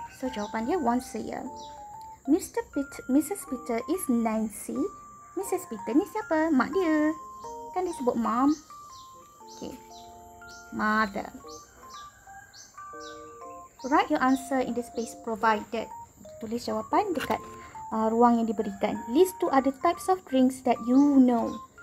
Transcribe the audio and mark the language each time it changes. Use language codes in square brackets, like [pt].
[ms] So jawapan dia [en] once a year. Mrs. Peter is Nancy. [ms] Mrs. Peter ni siapa? Mak dia. Kan dia sebut mom. Okay. Mother. [en] Write your answer in the space provided. [ms] Tulis jawapan dekat ruang yang diberikan. [en] List 2 other types of drinks that you know.